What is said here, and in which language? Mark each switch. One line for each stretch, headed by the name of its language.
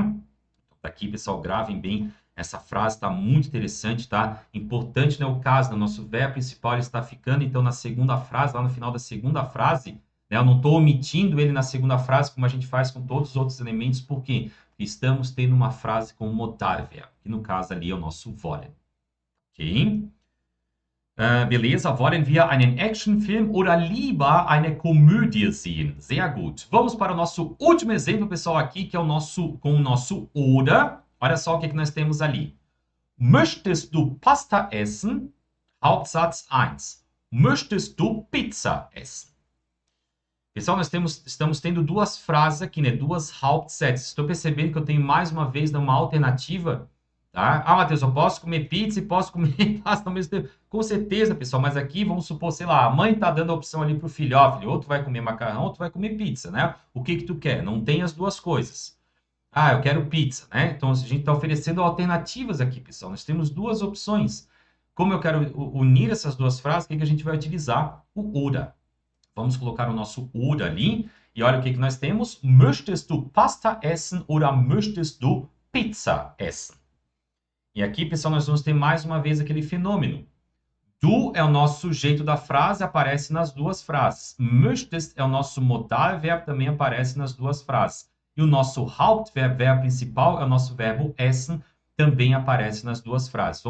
Portuguese: Então, aqui, pessoal, gravem bem. Essa frase está muito interessante, tá? Importante, né? O caso, né? O nosso verbo principal ele está ficando, então, na segunda frase, lá no final da segunda frase, né? Eu não estou omitindo ele na segunda frase, como a gente faz com todos os outros elementos, por quê? Porque estamos tendo uma frase com modal verb, que no caso ali é o nosso wollen. Ok? Beleza,
German: wollen wir einen Actionfilm oder lieber eine Komödie sehen? Sehr gut.
Portuguese: Vamos para o nosso último exemplo, pessoal, aqui, que é com o nosso oder. Olha só o que nós temos ali.
German: Möchtest du Pasta essen? Hauptsatz 1. Möchtest du Pizza essen?
Portuguese: Pessoal, nós estamos tendo duas frases aqui, né? Duas Hauptsätze. Estou percebendo que eu tenho mais uma vez uma alternativa. Tá? Ah, Matheus, eu posso comer pizza e posso comer pasta ao mesmo tempo. Com certeza, pessoal, mas aqui vamos supor, sei lá, a mãe está dando a opção ali para o filho, ó, filho, ou tu vai comer macarrão, ou tu vai comer pizza, né? O que tu quer? Não tem as duas coisas. Ah, eu quero pizza, né? Então a gente está oferecendo alternativas aqui, pessoal. Nós temos duas opções. Como eu quero unir essas duas frases, o que a gente vai utilizar? O oder. Vamos colocar o nosso oder ali. E olha o que nós temos.
German: Möchtest du Pasta essen oder möchtest du Pizza essen?
Portuguese: E aqui, pessoal, nós vamos ter mais uma vez aquele fenômeno. Du é o nosso sujeito da frase, aparece nas duas frases. Möchtest é o nosso modal verbo, também aparece nas duas frases. E o nosso Hauptverb, verbo principal, é o nosso verbo essen, também aparece nas duas frases.